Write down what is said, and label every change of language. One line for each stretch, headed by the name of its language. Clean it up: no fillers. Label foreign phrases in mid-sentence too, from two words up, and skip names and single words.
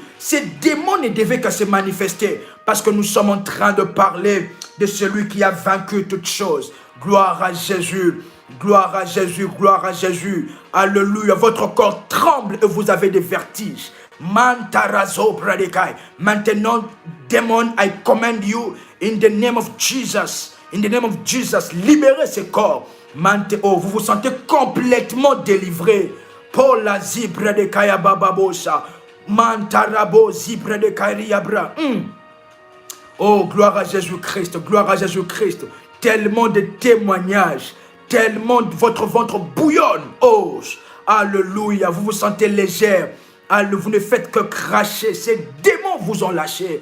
French: Ces démons ne devaient que se manifester parce que nous sommes en train de parler de celui qui a vaincu toutes choses. Gloire à Jésus. Gloire à Jésus, gloire à Jésus. Alléluia. Votre corps tremble et vous avez des vertiges. Mantarazo Bradekai. Maintenant, démon,
English: I command you in the name of Jesus. In the name of Jesus,
French: libérez ce corps. Oh, vous vous sentez complètement délivré. Paul la zibra de kaya bababosa. Mantarabo zibra de kaya. Oh, gloire à Jésus-Christ, gloire à Jésus-Christ. Tellement de témoignages, tellement votre ventre bouillonne. Oh, alléluia, vous vous sentez légère. Vous ne faites que cracher. Ces démons vous ont lâché.